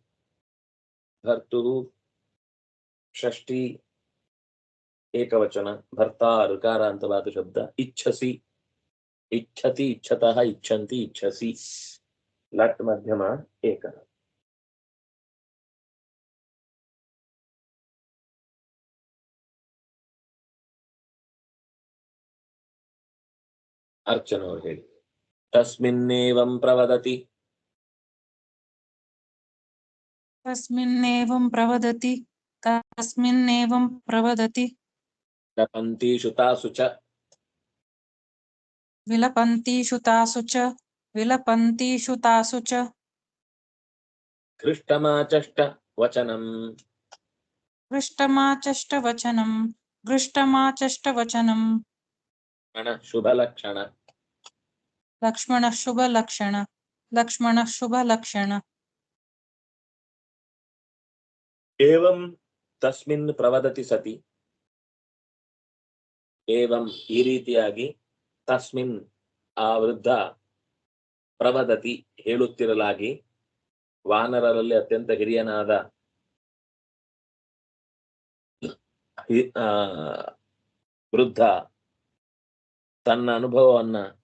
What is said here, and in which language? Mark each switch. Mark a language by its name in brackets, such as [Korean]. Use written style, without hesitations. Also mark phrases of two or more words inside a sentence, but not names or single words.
[Kannada] ಷಷ್ಠಿ ಏಕವಚನ, ಭರ್ತಾ ಋಕಾರಾಂತವಾದ ಶಬ್ದ, [Sanskrit] ಇಚ್ಛಸಿ ಇಚ್ಛತಿ ಇಚ್ಛತಃ ಇಚ್ಛಂತಿ ಇಚ್ಛಸಿ, [Kannada] ಲಟ್ ಮಧ್ಯಮ ಏಕ. ಅರ್ಚನವರು ಹೇಳಿ. [Sanskrit] ತಸ್ಮಿನ್ನೇವಂ ಪ್ರವದತಿ, तस्मिन्नेवं प्रवदति तस्मिन्नेवं प्रवदति ವಿಲಪಂತೀಷು ತಾಸು ಚ, विलपन्तीषु तासु च घृष्टमाचष्ट वचनम्, घृष्टमाचष्टवचनम् शुभलक्षण, लक्ष्मणः शुभलक्षण एवं तस्मिन् प्रवदति सति, [Kannada] ಏವಂ ಈ ರೀತಿಯಾಗಿ, ತಸ್ಮಿನ್ ಆ ವೃದ್ಧ, ಪ್ರವದತಿ ಹೇಳುತ್ತಿರಲಾಗಿ, ವಾನರರಲ್ಲಿ ಅತ್ಯಂತ ಹಿರಿಯನಾದ ವೃದ್ಧ ತನ್ನ ಅನುಭವವನ್ನ